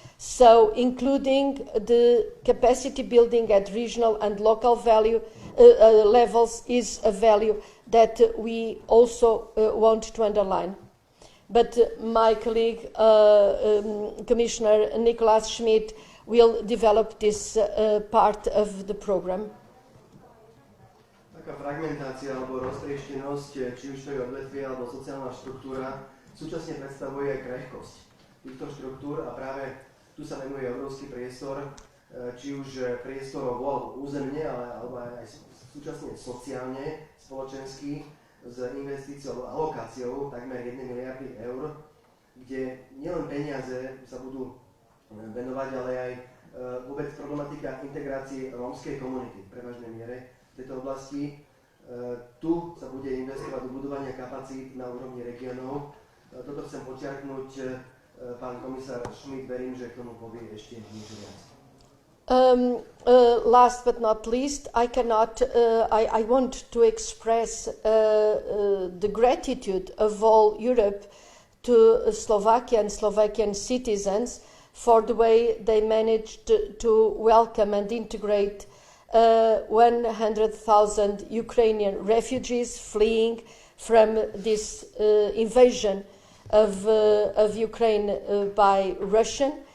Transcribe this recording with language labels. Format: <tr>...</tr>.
<en>So including the capacity building at regional and local levels is a value that we also want to underline. But my colleague, Commissioner Nicolas Schmid, will develop this part of the program.</en> <sk>Taká fragmentácia alebo roztrieštenosť, či už to je odvetvie alebo sociálna štruktúra, súčasne predstavuje aj krehkosť týchto štruktúr a práve tu sa venuje obrovský priestor, či už priestorovo alebo územne, alebo aj súčasne sociálne, spoločensky, s investíciou alebo alokáciou takmer 1 miliardy eur, kde nielen peniaze sa budú venovať, ale aj vôbec problematika integrácie rómskej komunity v prevažnej miere v tejto oblasti. Tu sa bude investovať do budovania kapacít na úrovni regiónov. Toto chcem počiarknúť, pán komisár Schmid, verím, že k tomu povie ešte niečo viac.</sk> <en>Last but not least, I want to express the gratitude of all Europe to Slovakia and Slovakian citizens for the way they managed to welcome and integrate 100,000 Ukrainian refugees fleeing from this invasion of Ukraine by Russia.</en>